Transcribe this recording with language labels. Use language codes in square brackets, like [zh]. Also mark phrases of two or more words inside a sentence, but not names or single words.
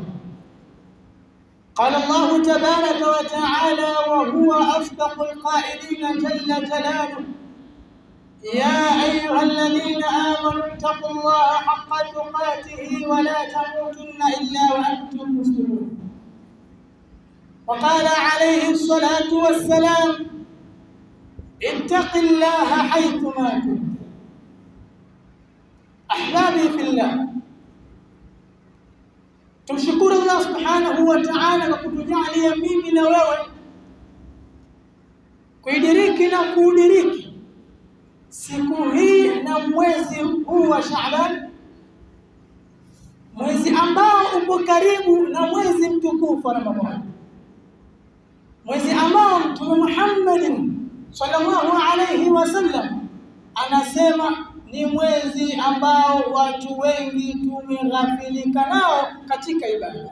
[ar] قال الله تبارك وتعالى وهو أصدق القائلين جل جلاله: يا أيها الذين آمنوا اتقوا الله حق تقاته ولا تموتن إلا وأنتم مسلمون. وقال عليه الصلاة والسلام: اتق الله حيثما كنت. أحبابي في الله، [sw] tumshukuru [ar] الله سبحانه وتعالى [sw] kwa kutujalia mimi na wewe kuidiriki na kuudiriki siku hii na mwezi huu wa Shaaban, mwezi ambao upo karibu na mwezi mtukufu wa Ramadhani, mwezi ambao Mtume Muhammad [ar] صلى الله عليه وسلم [sw] anasema ni mwezi ambao watu wengi tumeghafilika nao katika ibada.